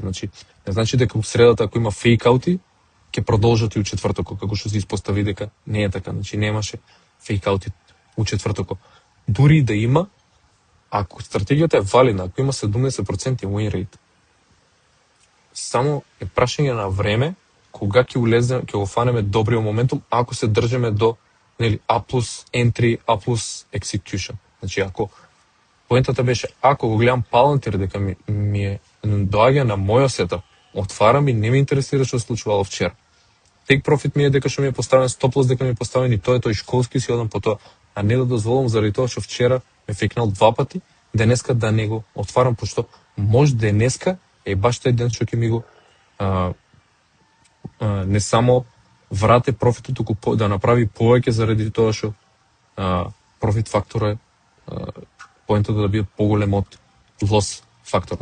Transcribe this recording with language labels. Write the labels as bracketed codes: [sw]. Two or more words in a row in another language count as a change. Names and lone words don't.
[mk] Значи, не значи дека у средата ако има фейкаути, ќе продолжат и у четвртокот, како што се испостави дека не е така. Значи немаше фейкаути у четвртокот. Дури да има, ако стратегијата е валидна, ако има 70% [en] win rate, [mk] само е прашање на време кога ќе улезе, ќе го фанеме добриот моментум, ако се држиме до [en] A plus entry, A plus execution. [mk] Значи, ако поентата беше, ако го гледам Palantir дека ми е доаѓа на мојот сетап, отварам и не ме интересира што се случувало вчера. [en] Take profit [mk] ми е дека што ми е поставен, [en] stop loss [mk] дека ми е поставен и тој школски си одам по тоа, а не да дозволам заради тоа што вчера ме фекнал 2 пати, денеска да не го отварам, пошто може денеска е баш тој ден што ќе ми го не само врате профитот туку да направи повеќе заради тоа што профит фактора е поентот да биде поголем од лос фактора.